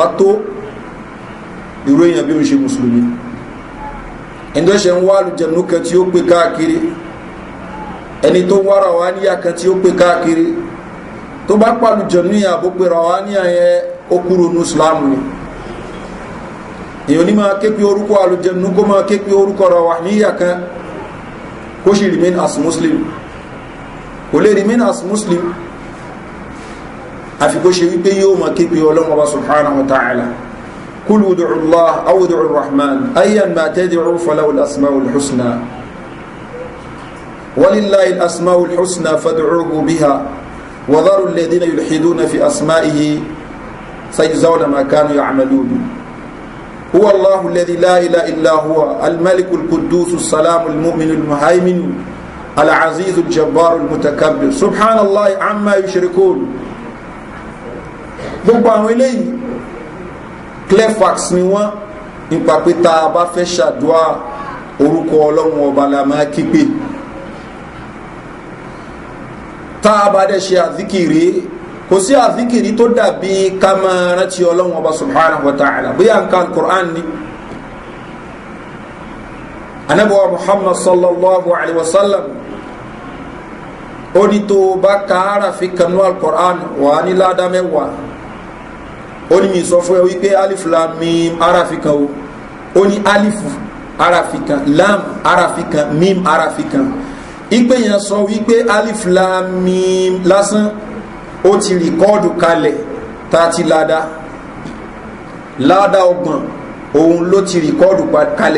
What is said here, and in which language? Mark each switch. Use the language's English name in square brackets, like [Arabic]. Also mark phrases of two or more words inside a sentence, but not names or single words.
[Yoruba] tó irú èèyàn bí o ṣe mùsùlùmí ẹni tó ṣe ń wá àlùjànnú kan tí ó pè káàkiri ẹni tó wá ràwáníyà kan tí ó pè káàkiri tó bá pàlùjànnú yà bó pè ràwáníyà yẹn ó kúrò ní Islam ni èèyàn ní máa ké pé orúkọ àlùjànnú kó máa ké pé orúkọ ràwáníyà kan kó sì [English] remain as Muslim [Yoruba] kò lè [English] remain as Muslim [Yoruba] àfi kó ṣe wípé yóò máa ké pe ọlọ́run ọba [Arabic] سبحانه وتعالى قل ادعوا الله أو ادعوا الرحمن أيا ما تدعوا فله الأسماء الحسنى ولله الأسماء الحسنى فادعوه بها وذروا الذين يلحدون في أسمائه سيجزون ما كانوا يعملون هو الله الذي لا إله إلا هو الملك القدوس السلام المؤمن المهيمن العزيز الجبار المتكبر سبحان الله عما يشركون. [Yoruba] Gbogbo àwọn eléyìí [English] clear facts [Yoruba] ni wọ́n nípa pé tá a bá fẹ́ ṣàdúrà orúkọ ọlọ́run ọba la máa kípe, tá a bá dẹ̀ ṣe àzíkìrí kò sí àzíkìrí tó dàbí ká máa rántí ọlọ́run ọba [Arabic] سبحانه وتعالى [Yoruba] bóyá nǹkan al-Qur'an ni. anabuwa Muhammad [Arabic] صلى الله عليه وسلم [Yoruba] ó ní tó bá káàrà fi kanú al-Qur'an wà ní ládá mẹ́wàá. Ó ní mi sọ fún ẹ wípé [Arabic] ألف لام ميم [Yoruba] arafikan o, ó ní alifu arafikan, lam arafikan, mim arafikan. Ipe yẹn sọ wípé [Arabic] ألف لام ميم [Yoruba] lásán ó ti rìkọ́ọ̀dù kalẹ̀ tá ti ládá ọgbọ̀n òun ló ti rìkọ́ọ̀dù kalẹ̀.